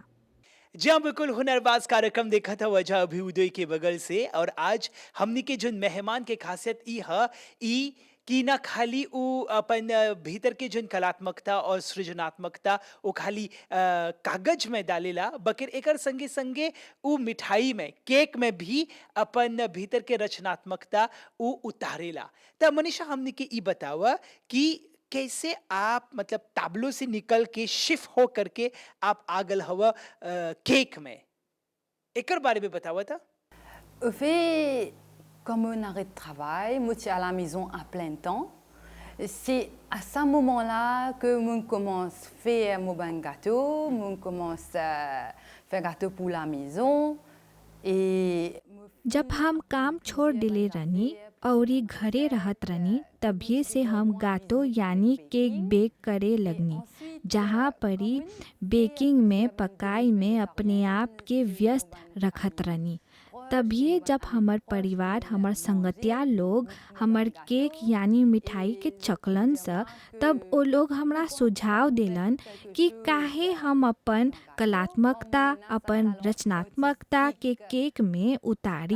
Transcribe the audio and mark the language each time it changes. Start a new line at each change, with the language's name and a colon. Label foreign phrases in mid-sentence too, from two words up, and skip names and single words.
Bhojpuri: जी हाँ, बिल्कुल हुनरबाज कार्यक्रम देखा था वजह अभ्युदय के बगल से और आज हमने के जो मेहमान के खासियत ई है ई कि ना खाली उ अपन भीतर के जन कलात्मकता और सृजनात्मकता वो खाली कागज में डालेला बकर एकर संगे संगे उ मिठाई में केक में भी अपन भीतर के रचनात्मकता उ उतारेला। त मनीषा हमने के ई बतावा कि कैसे आप मतलब ताबलों से निकल के शिफ्ट हो करके आप आगल हवा केक में एकर बारे में बतावा था?
French: On fait comme un arrêt de travail, moi je suis à la maison à plein temps. C'est à ce moment-là que je commence à faire mon bon gâteau, je commence à faire gâteau pour la maison. Et
Bhojpuri: जब हम काम छोड़ दिले रहनी और घरे रहत रहनी तभी से हम गातो यानी केक बेक करे लगनी जहाँ परी बेकिंग में पकाई में अपने आप के व्यस्त रखत रहनी। तभी जब हमार परिवार हमार संगतिया लोग हमार केक यानी मिठाई के चकलन से तब वो लोग हमरा सुझाव देलन कि काहे हम अपन कलात्मकता अपन रचनात्मकता के केक में उतारी।